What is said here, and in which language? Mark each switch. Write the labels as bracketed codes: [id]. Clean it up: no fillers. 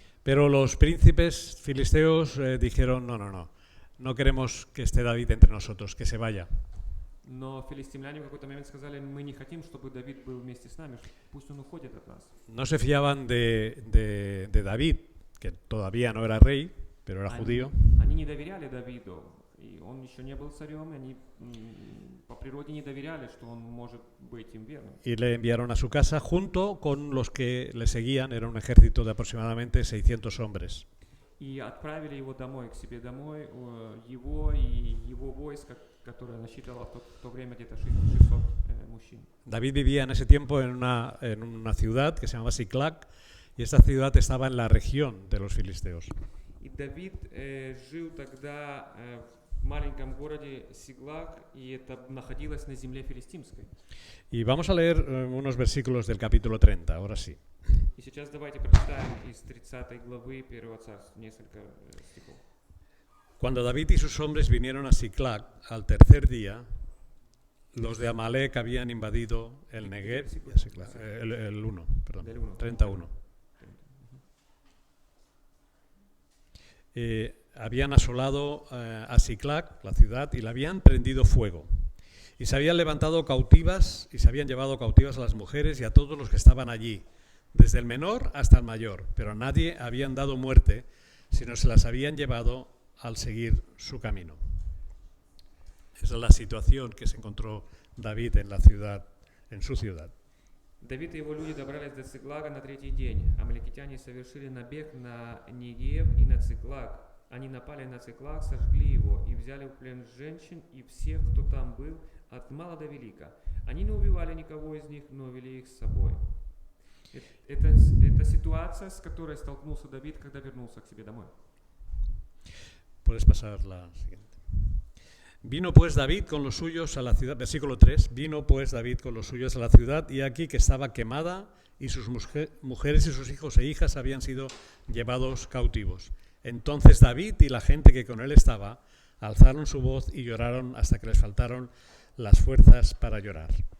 [es] pero los príncipes filisteos dijeron, no queremos que esté David entre nosotros, que se vaya. [ru] Но филистимляне в какой-то момент сказали, мы не хотим, чтобы Давид был вместе с нами, пусть он уходит от нас. [es] No se fiaban de David, que todavía no era rey, pero era judío. [ru] Они не доверяли Давиду, и он еще не был царем, и они по природе не доверяли, что он может быть им верным. [es] Y le enviaron a su casa junto con los que le seguían, era un ejército de aproximadamente 600 hombres. [ru] И отправили его домой, к себе домой, его и его войско, которое насчитывало в то время где-то 600 мужчин. [es] David vivía en ese tiempo en una ciudad que se llamaba Siclac, y esta ciudad estaba en la región de los filisteos. [ru] И Давид жил тогда в маленьком городе Сиглак, и это находилось на земле филистимской. [es] Y vamos a leer unos versículos del capítulo 30, ahora sí. [ru] И сейчас давайте прочитаем из 30 главы 1 Царств несколько стихов. [es] Cuando David y sus hombres vinieron a Siclac al tercer día, los de Amalek habían invadido el Negev, el 1, perdón, 31. Habían asolado a Siclac, la ciudad, y la habían prendido fuego. Y se habían levantado cautivas y se habían llevado cautivas a las mujeres y a todos los que estaban allí, desde el menor hasta el mayor, pero a nadie habían dado muerte, sino se las habían llevado al seguir su camino. Esa es la situación que se encontró David en la ciudad, en su ciudad. [ru] Давид и его люди добрались до Циклага на третий день. Амалекитяне совершили набег на Негев и на Циклаг. Они напали на Циклаг, сожгли его и взяли в плен женщин и всех, кто там был, от мала до велика. Они не убивали никого из них, но вели их с собой. Это ситуация, с которой столкнулся Давид, когда вернулся к себе домой. [es] Puedes pasar la siguiente. Vino pues David con los suyos a la ciudad, versículo 3, vino pues David con los suyos a la ciudad y aquí que estaba quemada y sus mujeres y sus hijos e hijas habían sido llevados cautivos. Entonces David y la gente que con él estaba alzaron su voz y lloraron hasta que les faltaron las fuerzas para llorar.